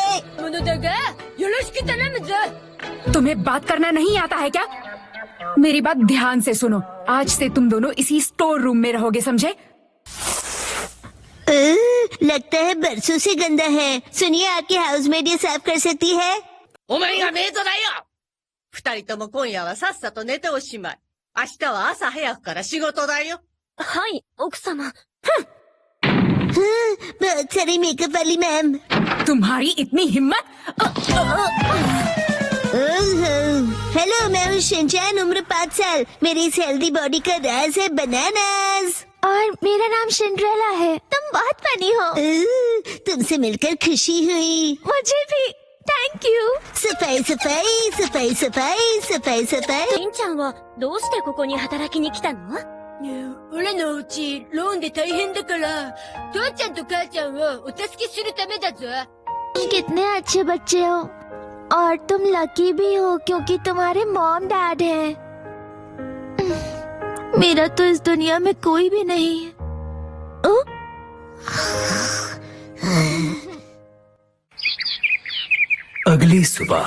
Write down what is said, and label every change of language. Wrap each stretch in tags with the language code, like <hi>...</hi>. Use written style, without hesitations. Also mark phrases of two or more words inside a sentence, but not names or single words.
<hi>तुम्हें बात करना नहीं आता है क्या? मेरी बात ध्यान से सुनो। आज से तुम दोनों इसी स्टोर रूम में रहोगे, समझे? लगता है बरसों से गंदा है। सुनिए, आपकी हाउसमेड ये साफ कर सकती है?</hi> <ja>お前がメイドだよ。二人とも今夜はさっさと寝ておしまい。明日は朝早くから仕事だよ。はい、奥様。</ja> <hi>बहुत सारी मेकअप वाली मैम। तुम्हारी इतनी हिम्मत? हेलो, मैं हूँ शिनचैन, उम्र 5 साल। मेरी इस हेल्दी बॉडी का राज है बनानास। और मेरा नाम सिंड्रेला है। तुम बहुत फनी हो। तुमसे मिलकर खुशी हुई। मुझे भी।</hi> <en>thank you.</en> <hi>सफाई सफाई सफाई सफाई सफाई सफाई।</hi> <ja>りんちゃんはどうしてここに働きに来たの？俺のうちローンで大変だから、父ちゃんと母ちゃんをお助けするためだぞ。</ja> <hi>कितने अच्छे बच्चे हो और तुम लकी भी हो क्योंकि तुम्हारे मॉम डैड हैं। मेरा तो इस दुनिया में कोई भी नहीं है। अगली सुबह</hi>